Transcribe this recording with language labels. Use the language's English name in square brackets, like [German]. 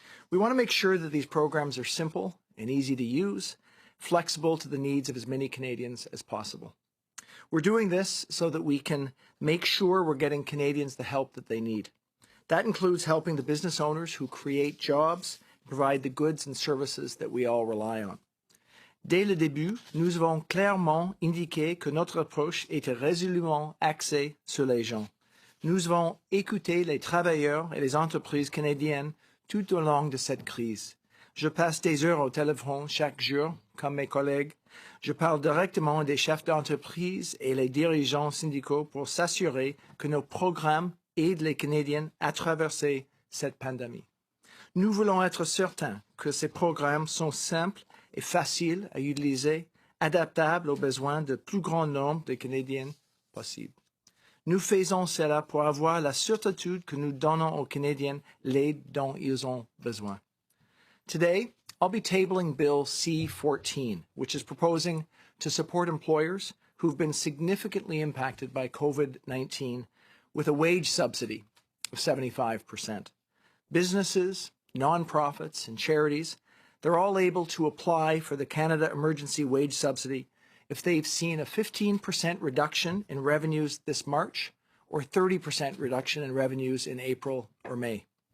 [English] We want to make sure that these programs are simple and easy to use, flexible to the needs of as many Canadians as possible. We're doing this so that we can make sure we're getting Canadians the help that they need. That includes helping the business owners who create jobs, provide the goods and services that we all rely on. [French] Dès le début, nous avons clairement indiqué que notre approche était résolument axée sur les gens. Nous avons écouté les travailleurs et les entreprises canadiennes tout au long de cette crise. Je passe des heures au téléphone chaque jour, comme mes collègues. Je parle directement des chefs d'entreprise et les dirigeants syndicaux pour s'assurer que nos programmes aident les Canadiens à traverser cette pandémie. Nous voulons être certains que ces programmes sont simples et faciles à utiliser, adaptables aux besoins du plus grand nombre de Canadiens possible. Nous faisons cela pour avoir la certitude que nous donnons aux Canadiens l'aide dont ils ont besoin. [English] Today, I'll be tabling Bill C-14, which is proposing to support employers who've been significantly impacted by COVID-19 with a wage subsidy of 75%. Businesses, nonprofits, and charities, they're all able to apply for the Canada Emergency Wage Subsidy if they've seen a 15% reduction in revenues this March or 30% reduction in revenues in April or May.